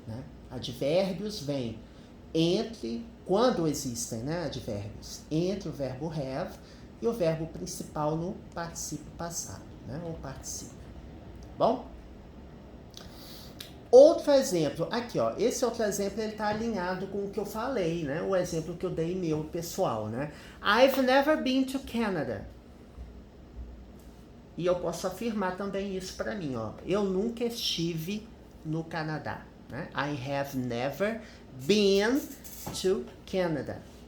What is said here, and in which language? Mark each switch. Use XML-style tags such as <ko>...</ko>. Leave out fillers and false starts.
<pt>Né? Advérbios vêm entre, quando existem, né, advérbios, entre o verbo have e o verbo principal no particípio passado, né? Ou particípio. Bom? Outro exemplo, aqui ó, esse outro exemplo ele tá alinhado com o que eu falei, né? O exemplo que eu dei meu pessoal, né?</pt> <en>I've never been to Canada.</en> <pt>E eu posso afirmar também isso para mim, ó. Eu nunca estive no Canadá, né?</pt> <en>I have never been to Canada.</en>